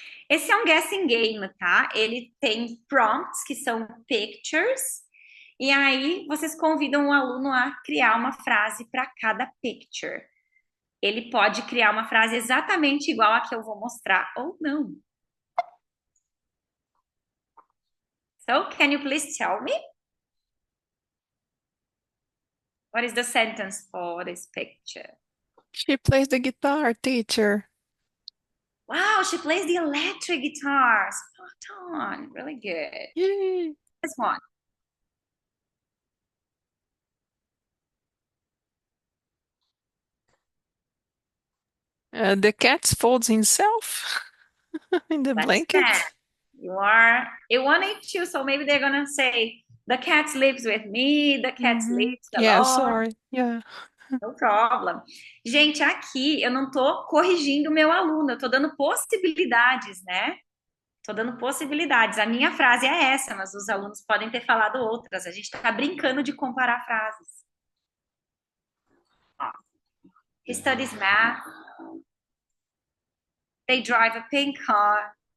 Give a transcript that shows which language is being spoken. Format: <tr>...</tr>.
<pt>Esse é um guessing game, tá? Ele tem prompts, que são pictures, e aí vocês convidam o aluno a criar uma frase para cada picture. Ele pode criar uma frase exatamente igual a que eu vou mostrar ou não.</pt> <en>So, can you please tell me? What is the sentence for this picture? She plays the guitar, teacher. Wow, she plays the electric guitar. Spot on. Really good. Yay. This one. The cat folds himself in the That's blanket. that. You wanted to, so maybe they're gonna say, the cat sleeps with me, the cat sleeps Yeah, alone. sorry. Yeah. No problem.</en> <pt>Gente, aqui eu não tô corrigindo o meu aluno, eu tô dando possibilidades, né? Tô dando possibilidades. A minha frase é essa, mas os alunos podem ter falado outras. A gente tá brincando de comparar frases. Ó.</pt> <en>He studies math. They drive a pink car.</en>